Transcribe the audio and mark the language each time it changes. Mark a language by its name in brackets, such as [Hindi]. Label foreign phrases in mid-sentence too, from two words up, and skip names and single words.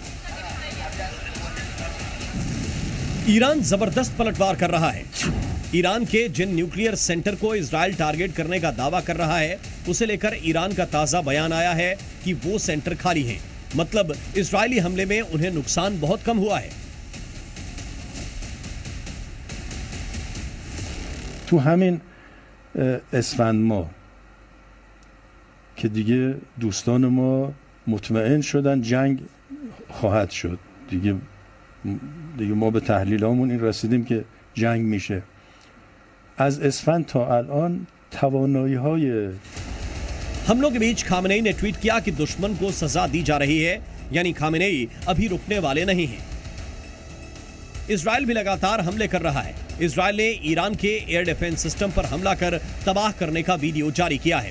[Hindi] ईरान जबरदस्त पलटवार कर रहा है। ईरान के जिन [English] nuclear center [Hindi] को इजराइल टारगेट करने का दावा कर रहा है, उसे लेकर ईरान का ताजा बयान आया है कि वो सेंटर खाली हैं। मतलब इजरायली हमले में उन्हें नुकसान बहुत कम हुआ है। [Persian] تو همین اسفند ماه که دیگه دوستان ما مطمئن شدن جنگ خواهد شد، دیگه ما به تحلیلامون این رسیدیم که جنگ میشه. از اسفند تا الان توانایی‌های [Hindi] हमलों के बीच खामेनेई ने ट्वीट किया कि दुश्मन को सजा दी जा रही है, यानी खामेनेई अभी रुकने वाले नहीं हैं। इजराइल भी लगातार हमले कर रहा है। इजराइल ने ईरान के [English] air defense system [Hindi] पर हमला कर तबाह करने का वीडियो जारी किया है।